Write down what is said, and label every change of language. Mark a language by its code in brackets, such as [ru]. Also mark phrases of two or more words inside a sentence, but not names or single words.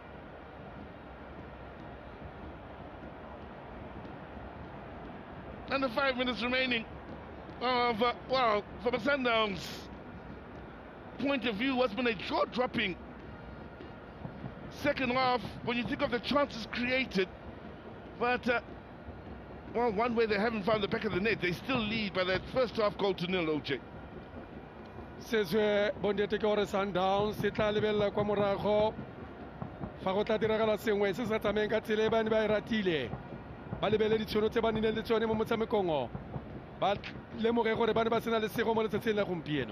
[en] Under 5 minutes remaining of, well, from a Sundowns point of view, what's been a jaw-dropping second half when you think of the chances created. But, well, one way they haven't found the back of the net. They still lead by that first half goal to 0, OJ. [tn] Sezwe bondete ke gore Sundowns se tla lebella kwa morago fa go tla diragala sengwe se sa tsameng ka tsela e bane ba e ratile ba lebele ditšhono tse ba nileng le tsone mo motshamekong ba lemoge gore ba ne ba sena le sego mo letsatsing la gompieno.